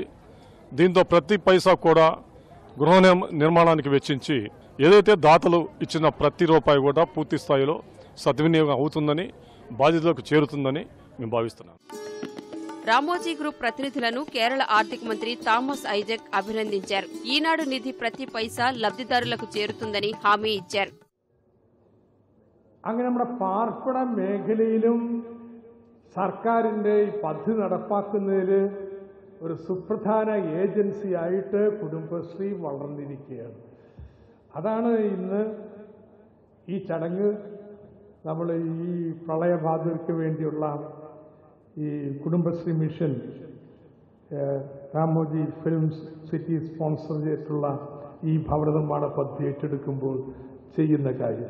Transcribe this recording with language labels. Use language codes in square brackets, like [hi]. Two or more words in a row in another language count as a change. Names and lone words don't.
[te] దీంతో ప్రతి పైసా కూడా గృహ నిర్మాణానికి వెచ్చించి ఏదైతే దాతలు ఇచ్చిన ప్రతి రూపాయి కూడా పూర్తి స్థాయిలో సద్వినియోగం అవుతుందని, బాధితులకు చేరుతుందని మేము భావిస్తున్నాం. రామోజీ గ్రూప్ ప్రతినిధులను కేరళ ఆర్థిక మంత్రి థామస్ ఐజక్ అభినందించారు. ఈనాడు నిధి ప్రతి పైసా లబ్ధిదారులకు చేరుతుందని హామీ ఇచ్చారు. [ml] അങ്ങനെ നമ്മുടെ പാർപ്പിട മേഖലയിലും സർക്കാരിൻ്റെ ഈ പദ്ധതി നടപ്പാക്കുന്നതിൽ ഒരു സുപ്രധാന ഏജൻസിയായിട്ട് കുടുംബശ്രീ വളർന്നിരിക്കുകയാണ്. അതാണ് ഇന്ന് ഈ ചടങ്ങ് നമ്മൾ ഈ പ്രളയബാധിതർക്ക് വേണ്ടിയുള്ള ഈ കുടുംബശ്രീ മിഷൻ രാമോജി ഫിലിം സിറ്റി സ്പോൺസർ ചെയ്തിട്ടുള്ള ഈ ഭവന നിർമ്മാണ പദ്ധതി ഏറ്റെടുക്കുമ്പോൾ ചെയ്യുന്ന കാര്യം.